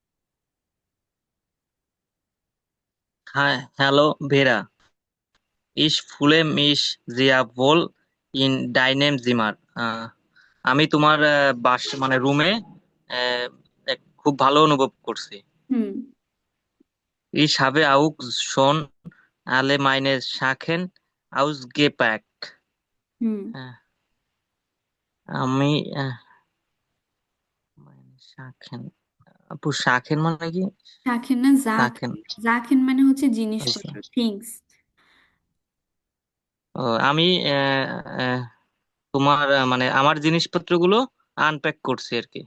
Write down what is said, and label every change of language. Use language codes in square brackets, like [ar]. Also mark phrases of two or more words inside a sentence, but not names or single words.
[de] হ্যাঁ হ্যালো ভেরা, Ich fühle mich sehr wohl in deinem Zimmer. [bn] আমি তোমার রুমে খুব ভালো অনুভব করছি। হুম, [de] Ich habe auch schon alle meine Sachen ausgepackt. [bn] হুম। হ্যাঁ, আমি [de] meine Sachen, [bn] আপু শাখেন মানে কি? রাখেন না, শাখেন। জাখেন। জাখেন মানে হচ্ছে আচ্ছা। জিনিসপত্র, থিংস। ও, আমি আহ, তোমার আমার জিনিসপত্রগুলো আনপ্যাক করছি আর কি,